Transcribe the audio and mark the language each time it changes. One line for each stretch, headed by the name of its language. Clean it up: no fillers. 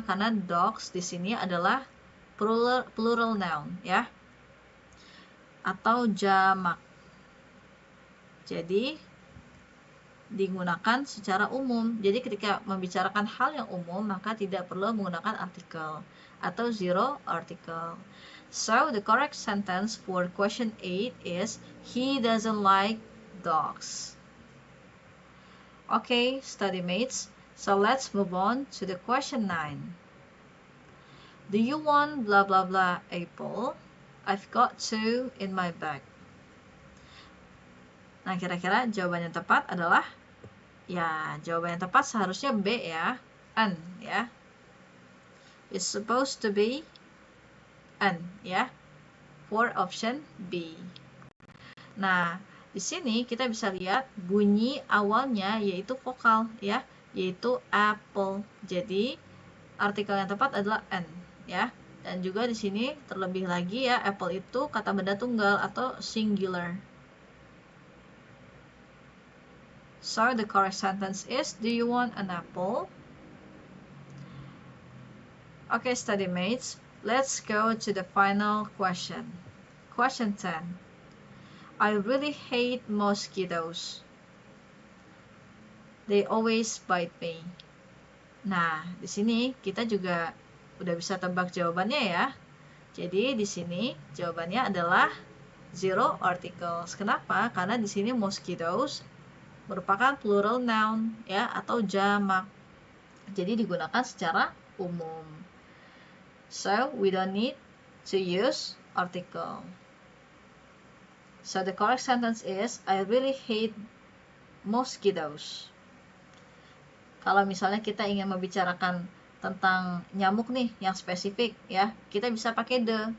Indonesian: Karena dogs di sini adalah plural noun ya. Atau jamak. Jadi digunakan secara umum. Jadi ketika membicarakan hal yang umum, maka tidak perlu menggunakan artikel atau zero article.
English: So, the correct sentence for question 8 is he doesn't like dogs. Okay, study mates. So, let's move on to the question 9. Do you want blah blah blah apple? I've got 2 in my bag.
Indonesian: Nah, kira-kira jawaban yang tepat adalah, ya, jawaban yang tepat seharusnya B ya, an ya.
English: It's supposed to be an ya, for option B.
Indonesian: Nah, di sini kita bisa lihat bunyi awalnya yaitu vokal ya, yaitu apple. Jadi artikel yang tepat adalah an ya. Dan juga di sini terlebih lagi ya, apple itu kata benda tunggal atau singular.
English: So, the correct sentence is, do you want an apple? Okay, study mates, let's go to the final question. Question 10. I really hate mosquitoes. They always bite me.
Indonesian: Nah, di sini kita juga udah bisa tebak jawabannya ya. Jadi di sini jawabannya adalah zero articles. Kenapa? Karena di sini mosquitoes merupakan plural noun ya atau jamak. Jadi digunakan secara umum.
English: So, we don't need to use article. So, the correct sentence is, I really hate mosquitoes.
Indonesian: Kalau misalnya kita ingin membicarakan tentang nyamuk nih yang spesifik ya, kita bisa pakai the.